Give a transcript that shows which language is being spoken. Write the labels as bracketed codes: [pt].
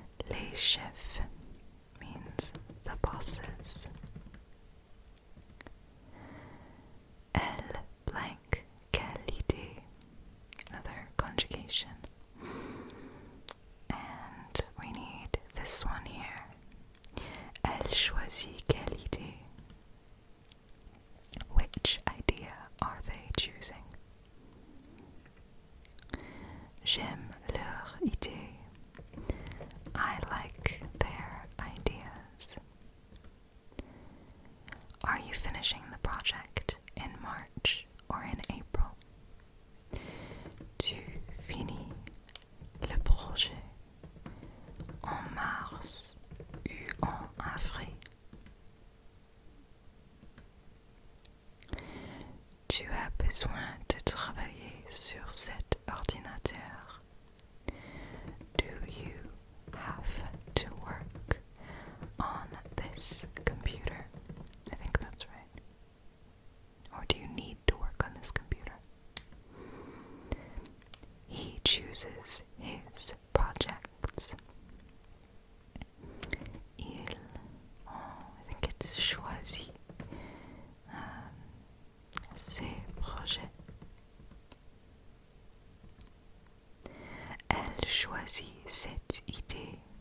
[fr] Les chefs [en] means the bosses. [fr] Elle blank quelle idée. [en] Another conjugation. And we need this one here. [fr] Elle choisit quelle idée. [en] Which idea are they choosing? [fr] J'aime leur idée. [en] I like their ideas. Are you finishing the project in March or in April? [fr] Tu finis le projet en mars ou en avril? Tu as besoin de travailler sur cet ordinateur. [en] Do you have to work on this computer? I think that's right. Or do you need to work on this computer? He chooses his projects. I think it's [fr] choisit ses projets. Elle choisit cette idée.